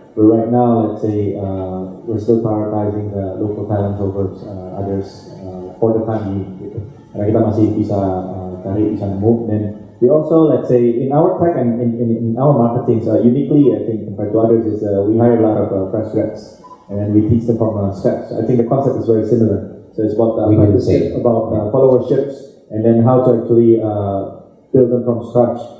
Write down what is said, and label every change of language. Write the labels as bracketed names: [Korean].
[English] But right now, let's say we're still prioritizing the local talents over others for the time being. [Indonesian] Gitu. Karena kita masih bisa cari, bisa nemu. Dan [English] we also, let's say, in our tech and in our marketing, uniquely, I think, compared to others, is we hire a lot of fresh grads, and then we teach them from scratch. I think the concept is very similar. So it's about followerships, and then how to actually build them from scratch.